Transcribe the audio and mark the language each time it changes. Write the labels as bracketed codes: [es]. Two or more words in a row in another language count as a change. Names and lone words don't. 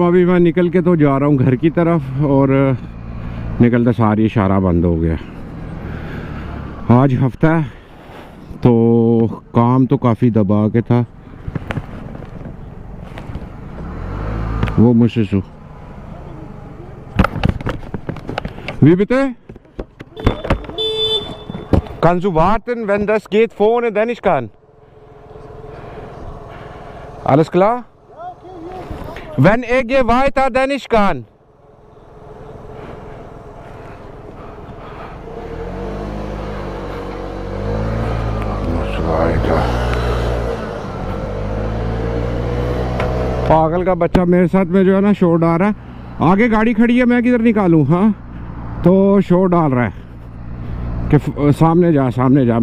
[hi] अभी मैं निकल के तो जा रहा हूँ घर की तरफ, और निकलता सारी इशारा बंद हो गया। आज हफ्ता है तो काम तो काफ़ी दबा के था। वो मुझसे सु [de] Wie bitte? Kannst du warten, wenn das geht vorne, dann ich kann. Alles klar? Wenn er geht weiter, dann ich kann. [hi] पागल का बच्चा मेरे साथ में जो है ना शोर डाल रहा है। आगे गाड़ी खड़ी है, मैं किधर निकालूं? हाँ, तो शोर डाल रहा है कि सामने जा सामने जा।